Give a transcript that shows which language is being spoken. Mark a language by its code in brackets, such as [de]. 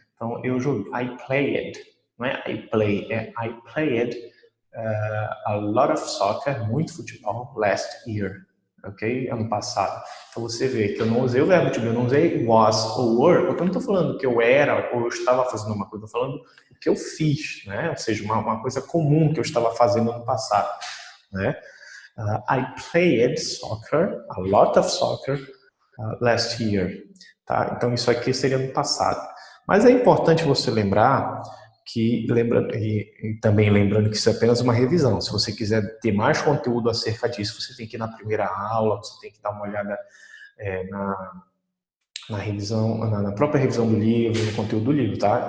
[pt] Então eu joguei, [en] I played, [pt] não é [en] I play, [pt] é [en] I played a lot of soccer, [pt] muito futebol [en] last year, [pt] ok? Ano passado. Então você vê que eu não usei o verbo to be, eu não usei was ou were, porque eu não estou falando que eu era ou eu estava fazendo uma coisa, eu estou falando o que eu fiz, né? Ou seja, uma coisa comum que eu estava fazendo no passado, né? [en] I played soccer, a lot of soccer, last year, tá? [pt] Então isso aqui seria no passado. Mas é importante você lembrar que, também lembrando que isso é apenas uma revisão. Se você quiser ter mais conteúdo acerca disso, você tem que ir na primeira aula, você tem que dar uma olhada na revisão, na própria revisão do livro, no conteúdo do livro, tá?